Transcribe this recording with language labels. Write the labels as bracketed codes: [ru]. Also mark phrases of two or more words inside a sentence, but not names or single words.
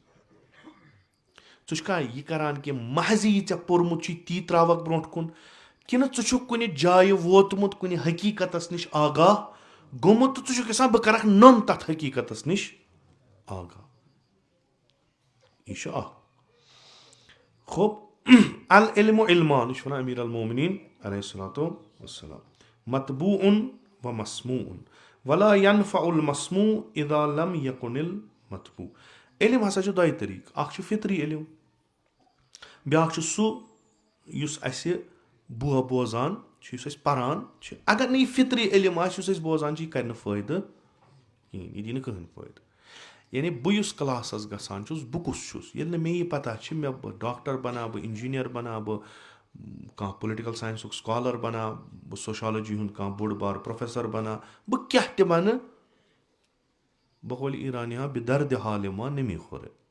[ks] ژٕ چھُکھا یہِ کران کہِ محض یہِ ژےٚ پوٚرمُت چھُے تی تراوکھ برونٛٹھ کُن, کِنہٕ ژٕ چھُکھ کُنہِ جایہِ ووتمُت, کُنہِ حقیٖقتس نِش آگاہ گوٚمُت تہٕ ژٕ چھُکھ یژھان بہٕ کرکھ نوٚن تتھ حقیٖقتس نِش آگاہ. یہِ چھُ اکھ. [ar] العلم علمان, [ks] یہِ چھُ ونان [ar] امیر المومنیٖن علیہ الصلوۃ والسلام. مطبوع و مسموع ولا ينفع المسموع اذا لم يكن المطبوع. [ks] علم ہسا چھُ دۄیہِ طریٖقہٕ. اکھ چھُ فطری علم, بیاکھ چھُ سُہ یُس اَسہِ بوزان چھُ, یُس أسۍ پران چھِ. اگر نہٕ یہِ فطری علم آسہِ یُس أسۍ بوزان چھِ, یہِ کَرِ نہٕ فٲیدٕ کِہیٖنۍ, یہِ دی نہٕ کٕہٕنۍ فٲیدٕ. یعنی بہٕ یُس کلاسس گژھان چھُس بہٕ کُس چھُس, ییٚلہِ نہٕ مےٚ یہِ پتہ چھِ مےٚ بہٕ ڈاکٹر بناو, بہٕ انجیٖنیر بناو, بہٕ کانٛہہ [en] political science scholar [ks] بناو, بہٕ سوشالجی ہُنٛد کانٛہہ بوٚڑ بار پروفیسر بناو, بہٕ کیاہ تہِ بنہٕ, بقول ایرانیا [fa] بدرد حال ما نمی خوره.